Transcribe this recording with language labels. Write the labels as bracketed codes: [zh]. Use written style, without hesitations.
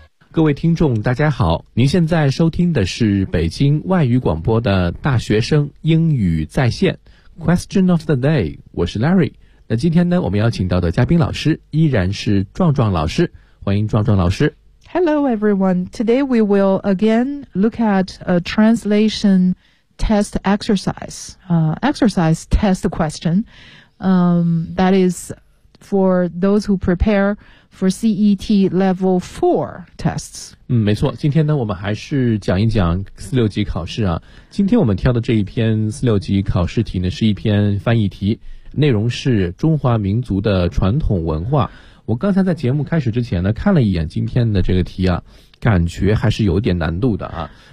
[zh] 各位听众大家好，您现在收听的是北京外语广播的大学生英语在线 Question of the day， 我是 Larry。那今天呢，我们邀请到的嘉宾老师依然是壮壮老师，欢迎壮壮老师。 [en] Hello everyone, today we will again look at a translation test exercise, exercise test question, that is for those who prepare for CET level 4 tests. [zh] 没错，今天呢我们还是讲一讲四六级考试啊。今天我们挑的这一篇四六级考试题呢是一篇翻译题，内容是中华民族的传统文化。我刚才在节目开始之前呢看了一眼今天的这个题啊，感觉还是有点难度的啊。